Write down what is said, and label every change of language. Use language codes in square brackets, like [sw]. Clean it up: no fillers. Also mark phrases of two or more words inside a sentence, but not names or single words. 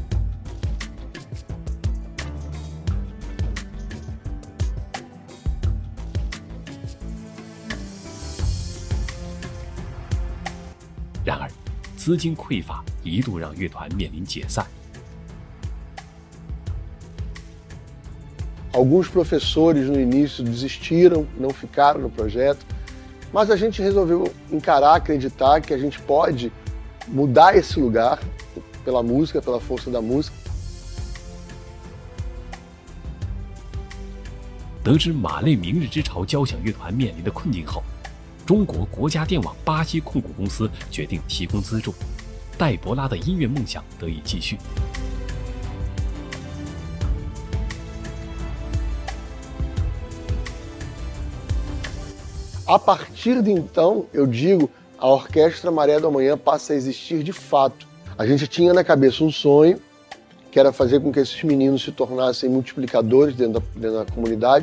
[zh] 然而，资金匮乏一度让乐团面临解散。 [pt] Alguns professores no início desistiram, não ficaram no projeto. Mas a gente resolveu encarar, acreditar que a gente pode mudar esse lugar pela música, pela força da música. [zh] 得知马累明日之潮交响乐团面临的困境后，中国国家电网巴西控股公司决定提供资助，戴博拉的音乐梦想得以继续。 [pt] A partir de então, eu digo, a Orquestra Maré do Amanhã passa a existir de fato. A gente tinha na cabeça um sonho, que era fazer com que esses meninos se tornassem multiplicadores dentro da comunidade.